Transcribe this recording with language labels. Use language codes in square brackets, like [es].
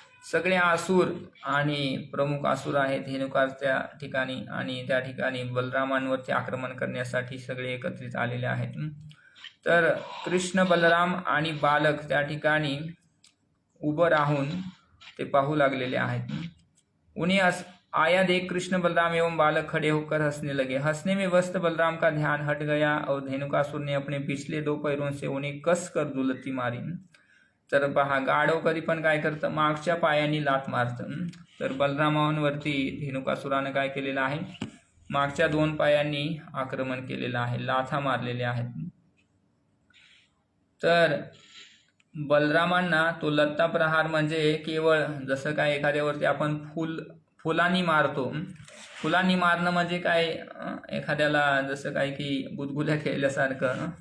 [mr] सगळे असुर आणि प्रमुख असुर आहेत धेनुकार त्या ठिकाणी आणि त्या ठिकाणी बलरामांवरती आक्रमण करण्यासाठी सगळे एकत्रित आलेले आहेत. तर कृष्ण बलराम आणि बालक त्या ठिकाणी उभं राहून ते पाहू लागलेले आहेत. [hi] उन्हें आया देख कृष्ण बलराम एवं बालक खड़े होकर हंसने लगे. हंसने में व्यस्त बलराम का ध्यान हट गया और धेनुकासुर ने अपने पिछले 2 पैरों से उन्हें कस कर दुलती मारी. [mr] तर पहा, गाढव कधी पण काय करतं, मागच्या पायांनी लात मारतं. तर बलरामांवरती धेनुकासुरानं काय केलेलं आहे, मागच्या 2 पायांनी आक्रमण केलेलं आहे, लाथा मारलेल्या आहेत. तर बलरामांना तो लत्ता प्रहार म्हणजे केवळ जसं काय एखाद्यावरती आपण फुलांनी मारतो, फुलांनी मारणं म्हणजे काय, एखाद्याला जसं काय की गुदगुल्या खेळल्यासारखं.